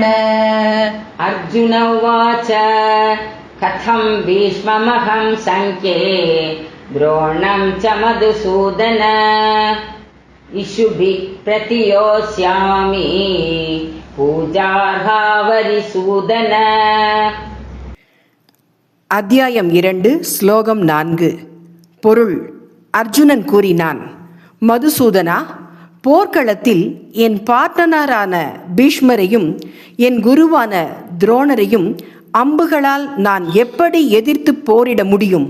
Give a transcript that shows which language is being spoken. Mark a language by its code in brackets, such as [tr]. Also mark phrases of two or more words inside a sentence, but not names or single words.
[sa] अर्जुन उवाच कथं भीष्ममहं संख्ये द्रोणं च मधुसूदन इषुभिः प्रतियोस्यामि पूजार्हा वरिसूदन। [ta] அத்தியாயம் 2 ஸ்லோகம் 4 பொருள். அர்ஜுனன் கூறினான், மதுசூதனா, போர்க்களத்தில் என் பார்ட்னரான பீஷ்மரையும் என் குருவான துரோணரையும் அம்புகளால் நான் எப்படி எதிர்த்து போரிட முடியும்?